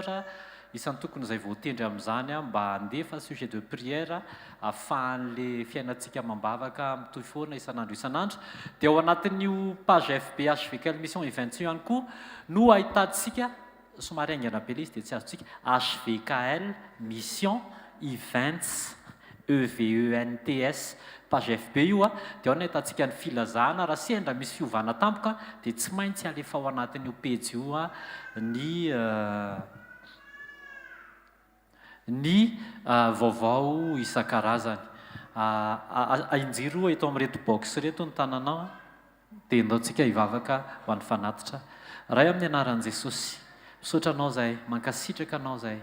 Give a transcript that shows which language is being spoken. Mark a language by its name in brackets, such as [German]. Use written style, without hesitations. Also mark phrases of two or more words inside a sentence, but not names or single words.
[Malagasy] isan'ny tokony izay voatendry amin'izany mba handefa [French] sujet de prière [Malagasy] ahafahan'le fiainantsika mambavaka mitoy foana isan'andro dia ao anatin'io page FB hvkl-mission events io ihany koa no ahitantsika somary aingana be le izy dia tsy azontsika hvkl-mission events EVENTS page FB io dia ao no ahitantsika ny filazana raha sendra misy fiovana tampoka dia tsy maintsy alefa ao anatin'io page io ny vaovao isan-karazany injiro eto amin'reto box reto ny tananao dia ndaontsika hivavaka ho an'ny fanatitra raha amin'ny anaran'i Jesosy misaotra anao zahay mankasitraka anao zahay